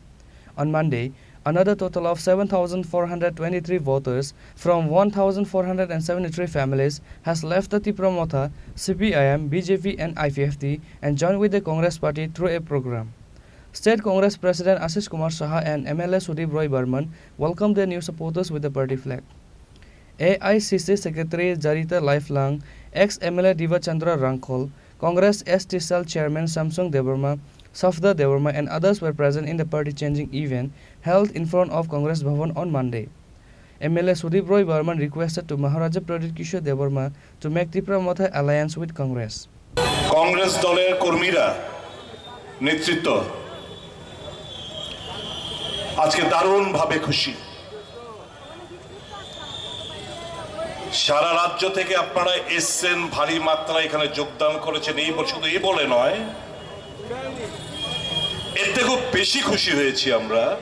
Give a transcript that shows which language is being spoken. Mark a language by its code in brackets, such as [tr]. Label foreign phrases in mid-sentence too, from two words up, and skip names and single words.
[en] On Monday, another total of 7,423 voters from 1,473 families has left the Tripura Mata, CPIM, BJP and IPFT and joined with the Congress party through a program. State Congress President Ashish Kumar Saha and MLA Sudip Roy Burman welcomed their new supporters with the party flag. AICC Secretary Jarita Lifelang, ex-MLA Diva Chandra Rangkol, Congress ST Cell Chairman Samsung Devarma, Safda Devarma and others were present in the party-changing event held in front of Congress Bhavan on Monday. MLA Sudip Roy Burman requested to Maharaja Pradit Kishore Devarma to make Tripura Mata alliance with Congress. [bn] Congress দলের কর্মীরা নেতৃত্ব আজকে দারুণভাবে খুশি। সারা রাজ্য থেকে আপনারা এসেছেন, ভারী মাত্রায় এখানে যোগদান করেছেন, এই শুধু এই বলে নয়, এতে খুব বেশি খুশি হয়েছি আমরা।